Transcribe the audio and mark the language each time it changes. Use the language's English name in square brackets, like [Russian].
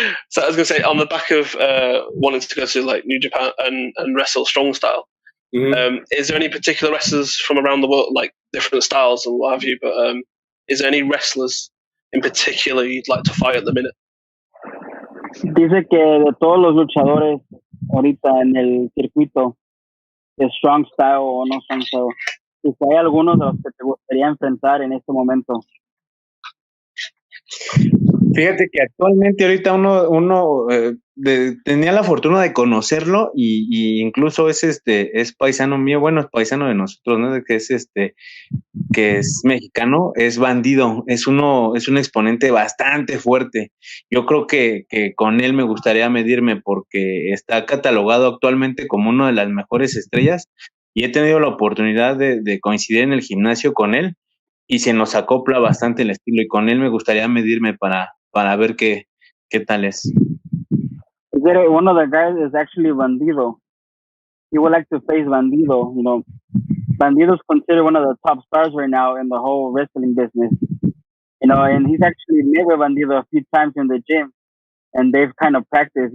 [English] So I was going to say, on the back of wanting to go to like New Japan and wrestle strong style, is there any particular wrestlers from around the world, like different styles and what have you, but is there any wrestlers in particular you'd like to fight at the minute? [Spanish] Dice que de todos los luchadores ahorita en el circuito, de strong style o no strong style, si hay algunos de los que te gustaría enfrentar en este momento. Fíjate que actualmente ahorita uno tenía la fortuna de conocerlo y incluso es paisano mío, bueno, es paisano de nosotros, ¿no? Que es mexicano, es Bandido, es un exponente bastante fuerte. Yo creo que con él me gustaría medirme porque está catalogado actualmente como una de las mejores estrellas y he tenido la oportunidad de coincidir en el gimnasio con él y se nos acopla bastante el estilo y con él me gustaría medirme para ver qué tal es. [English] One of the guys is actually Bandido. He would like to face Bandido. You know, Bandido's considered one of the top stars right now in the whole wrestling business. You know, and he's actually met with Bandido a few times in the gym, and they've kind of practiced.